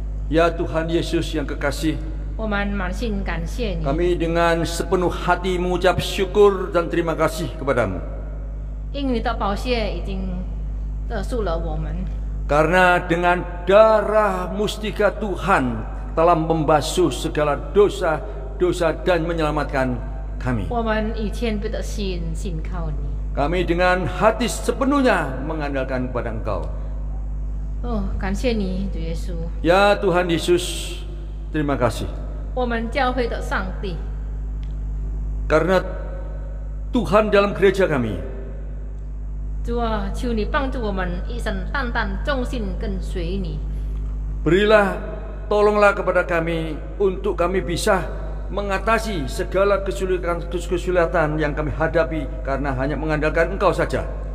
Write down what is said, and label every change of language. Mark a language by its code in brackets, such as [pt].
[id] Ya Tuhan Yesus yang kekasih, [zh] 我们满心感谢你， [id] kami dengan sepenuh hati mengucap syukur dan terima kasih kepadamu. [zh] 因你的宝血已经勒赎了我们。 [id] Karena dengan darah mustika Tuhan telah membasuh segala dosa-dosa dan menyelamatkan kami. [zh] 我们以谦卑的心信靠你。 [id] Kami dengan hati sepenuhnya mengandalkan kepada Engkau. [zh] 哦，感谢你，主耶稣。 [id] Ya Tuhan Yesus, terima kasih. [zh] 我们教会的上帝， [id] Karena Tuhan dalam gereja kami. [zh] 主啊，求你帮助我们一生淡淡忠心跟随你。 [id] Berilah, tolonglah kepada kami untuk kami bisa mengatasi segala kesulitan yang kami hadapi karena hanya mengandalkan Engkau saja.